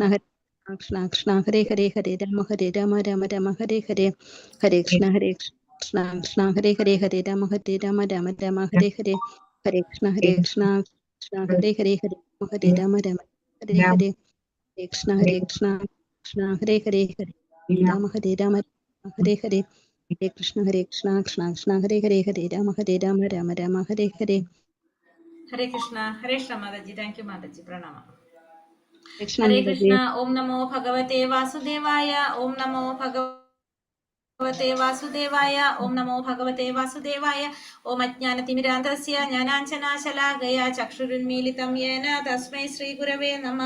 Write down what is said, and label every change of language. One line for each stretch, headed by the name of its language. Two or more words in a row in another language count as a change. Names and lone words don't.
Sanskrit: കൃഷ്ണ കൃഷ്ണ ഹരേ ഹരേ ഹരേ രാമ രാമ രാമ ഹരേ ഹരേ ഹരേ കൃഷ്ണ കൃഷ്ണ കൃഷ്ണ ഹരേ ഹരേ ഹരേ രാമ രാമ രാമ ഹരേ ഹരേ ഹരേ കൃഷ്ണ കൃഷ്ണ കൃഷ്ണ ഹരേ ഹരേ ഹരേ രാമ രാമ ഹരേ ഹരേ ഹരേ കൃഷ്ണ കൃഷ്ണ ഹരേ ഹരേ ഹരേ രാമ രാമ ഹരേ ഹരേ ഹരേ കൃഷ്ണ കൃഷ്ണ കൃഷ്ണ ഹരേ ഹരേ ഹരേ രാമ രാമ ഹരേ ഹരേ ഹരേ കൃഷ്ണ
Malayalam: മാതാജി.
English: thank you
Malayalam: മാതാജി. പ്രണാമം.
Sanskrit: കൃഷ്ണ ഹരേ കൃഷ്ണ. ഓം നമോ ഭഗവതേ വാസുദേവായ. ഓം നമോ ഭഗവതേ വാസുദേവായ. ഓം നമോ ഭഗവതേ വാസുദേവായ. ഓം അജ്ഞാനതിമിരാന്ധസ്യ ജ്ഞാനാഞ്ജനാശലാകയാ ചക്ഷുരുന്മീലിതം യേന തസ്മൈ ശ്രീ ഗുരവേ നമഃ.